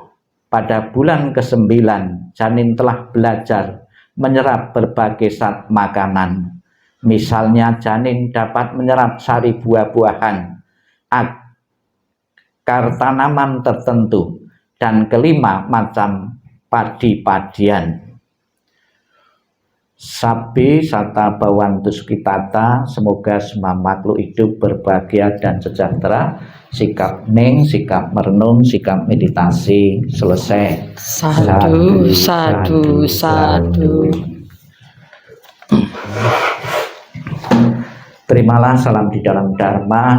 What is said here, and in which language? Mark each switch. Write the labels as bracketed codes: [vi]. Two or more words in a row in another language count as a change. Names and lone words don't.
[id] Pada bulan ke-9, janin telah belajar menyerap berbagai zat makanan. Misalnya janin dapat menyerap sari buah-buahan, akar tanaman tertentu, dan kelima macam padi-padian. [pi] Sabi sata bawantus kitata, [id] semoga semua makhluk hidup berbahagia dan sejahtera. Sikap ning, sikap merenung, sikap meditasi selesai. [pi] Sadu, sadu, sadu. [id] Terimalah salam di dalam Dharma.